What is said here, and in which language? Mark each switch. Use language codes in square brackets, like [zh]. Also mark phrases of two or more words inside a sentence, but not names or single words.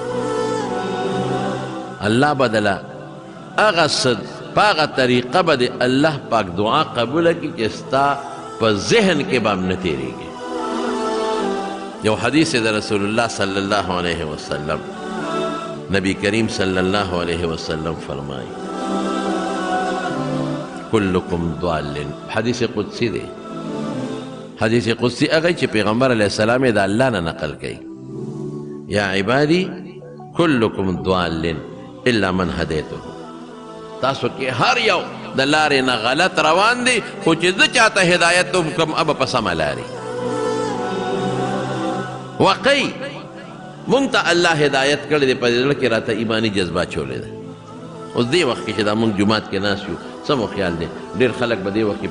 [ps] الله بدله هغه څه په هغه طریقه به د الله پاک دعا قبوله کړي چې ستا په ذهن کې به هم نه تېرېږي یو حدیث د [ar] رسول الله صلی الله علیه وسلم نبی کریم صلی الله علیه وسلم [ps] فرمایي [ar] کلکم ضال [ps] حدیث قدسی دی حدیث قدسی هغه چې پیغمبر [ar] علیه السلام [ps] یې د الله نه نقل کوي [ar] یا عبادی کلکم ضال الا من هدیته [ps] تاسو کې هر یو د لارې نه غلط روان دي خو چې زه چاته هدایت وکړم ابه په سمه لارې واقعي مونږ ته الله هدایت کړی دی په دې زړه کې راته ایماني جذبه اچولی ده اوس دې وخت کې چې دا موږ جومات کې ناست یو څه مو خیال دی ډېر خلک به دې وخت کې